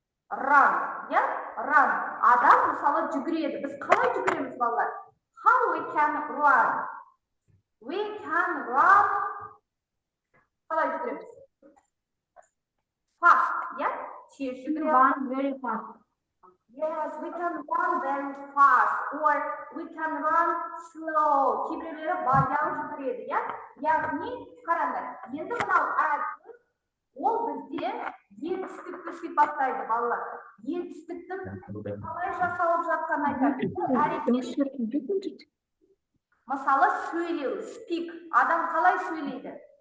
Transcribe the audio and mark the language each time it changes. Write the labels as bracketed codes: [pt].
[en] Run. Run. [kk] Адам мысалы жүгіреді. Біз қалай жүгіреміз, балалар? [en] How we can run? We can run. Қалай жүгіреміз? Fast. Tez жүгіру. Run very fast. Yes, we can run very fast or we can run slow. [kk] Кейбіреулері баяу жүгіреді, иә? Яғни, қараңдар, енді мынау adverb, ол бізде етістікті сипаттайды, балалар. Етістіктің қалай жасалып жатқанын айтады. Мысалы, сөйлеу, speak. Адам қалай сөйлейді?